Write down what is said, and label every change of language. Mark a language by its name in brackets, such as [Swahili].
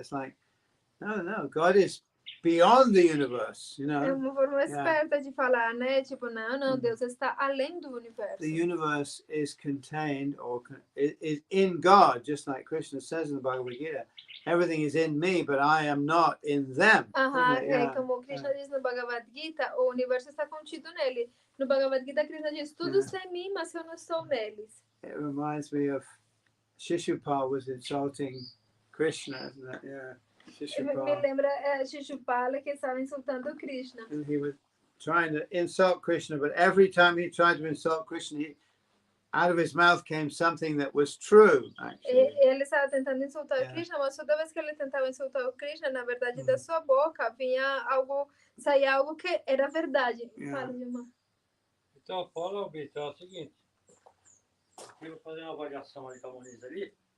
[English] It's like, no, God is beyond the universe, [Portuguese] É uma forma esperta de falar, né? Tipo, não, Deus está além do universo. [English] The universe is contained or is in God, just like Krishna says in the Bhagavad Gita. Everything is in me, but I am not in them. [Portuguese] Como Krishna diz no Bhagavad Gita, o universo está contido nele. No Bhagavad Gita, Krishna diz, tudo está em mim, mas eu não estou neles. [English] It reminds me of Shishupal was insulting Krishna, isn't it? Yeah. [Portuguese] Me lembra Shishupala que estava insultando Krishna. [English] And he was trying to insult Krishna, but every time he tried to insult Krishna, out of his mouth came something that was true, actually. [Portuguese] Ele estava tentando insultar Krishna, mas toda vez que ele tentava insultar o Krishna, na verdade, da sua boca saía algo que era verdade. Fala, Dilma. Então, fala, Vitor, é o seguinte. Eu vou fazer uma avaliação ali com a Moniz ali.